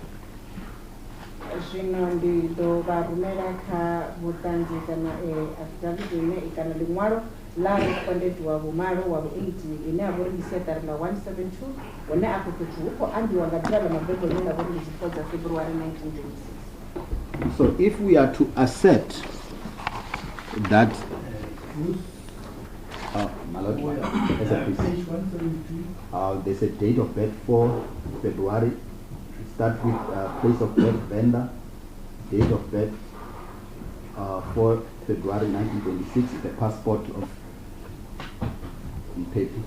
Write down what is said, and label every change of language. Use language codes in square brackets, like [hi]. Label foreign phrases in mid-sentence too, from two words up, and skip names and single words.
[ve] Zvino ndi do vha rumela kha vhuṱanzi kana affidavit ine kana ḽiṅwalo la respondent wa vhumalo wa vhu-8 ine a vha uri ndi siaṱari ḽa 172 hune afho fhethu hu khou ambiwa nga ḓuvha ḽa mabebo ḽine ḽa vha uri ndi dzi 4 dza February 1926. [en] So if we are to accept that my lord, there's a date of birth for February. Start with place of birth, Vhavenda, date of birth 4 February 1926, the passport of Mphephu.